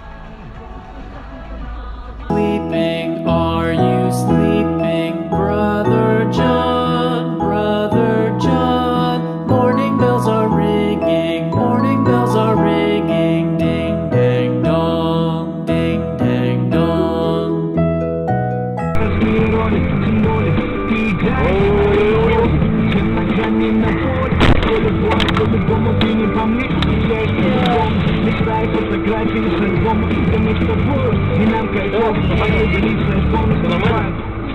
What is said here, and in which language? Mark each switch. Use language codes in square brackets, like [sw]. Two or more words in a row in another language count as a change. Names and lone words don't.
[en] Sleeping, are you sleeping, Brother John, Brother John? Morning bells are ringing, morning bells are ringing, ding dang dong, ding dang dong. [ru] Мечтай фотографии с альбома, где мы с тобой, и нам кайфово, поделиться альбомом.